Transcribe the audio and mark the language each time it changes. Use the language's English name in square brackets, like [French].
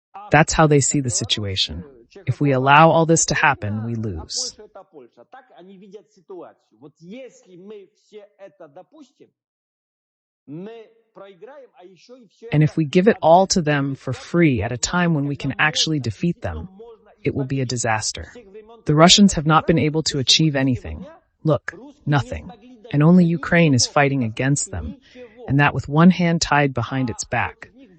[English] That's how they see the situation. If we allow all this to happen, we lose. [Russian] Так они видят ситуацию. Вот если мы все это допустим, мы проиграем, а еще и все [English] And [Russian] это [English] if we give it all to them for free at a time when we can actually defeat them, it will be a disaster. The Russians have not been able to achieve anything. Look, nothing. And only Ukraine is fighting against them, and that with one hand tied behind its back.